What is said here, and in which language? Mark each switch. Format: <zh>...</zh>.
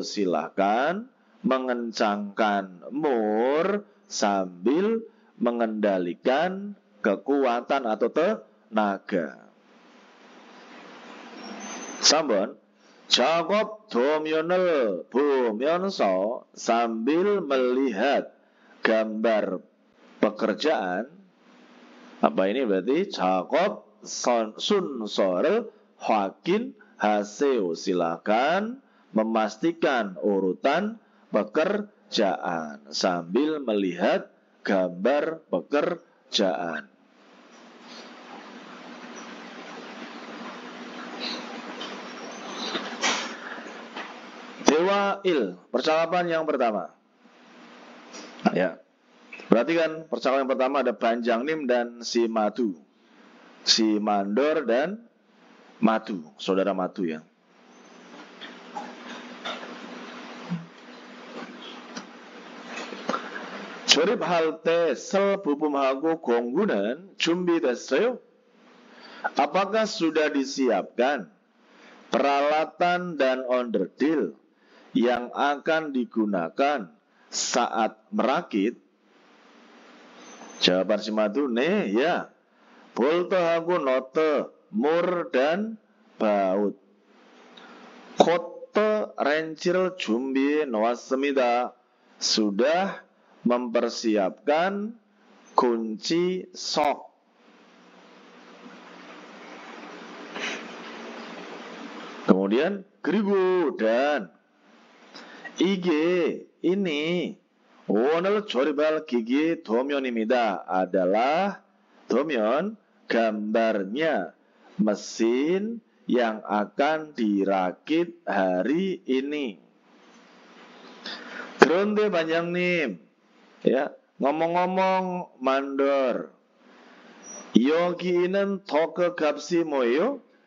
<id>Silakan mengencangkan mur sambil mengendalikan kekuatan atau tenaga. Sambon,</id> <ko>작업 도면을 보면서</ko> <id>sambil melihat gambar pekerjaan. Apa ini berarti?</id> <ko>작업 순서를 확인하세요.</ko> <id>Silakan memastikan urutan pekerjaan sambil melihat gambar pekerjaan. Dewail, percakapan yang pertama. Ya. Perhatikan percakapan yang pertama ada Banjangnim dan si Madu. Si Mandor dan Madu, saudara Madu ya.</id> <ko>조립할 때 쓸 부품하고 공구는 준비됐어요?</ko> <id>Apakah sudah disiapkan peralatan dan onderdil yang akan digunakan saat merakit? Jawaban si Madu, 네, ya.</id> <ko>볼트하고 너트,</ko> <id>mur dan baut.</id> <ko>코트 렌치를 준비해 놓았습니다.</ko> <id>Sudah mempersiapkan kunci sok. Kemudian</id> <ko>그리고</ko> <id>dan</id> <ko>이게</ko> <id>ini</id> <ko>오늘 조립할 기기 도면입니다.</ko> <id>adalah 도면 gambarnya mesin yang akan dirakit hari ini.</id> <ko>그런데 반장님,</ko> <id>ya ngomong-ngomong mandor,</id> <ko>여기는 토크 값이 뭐예요?</ko>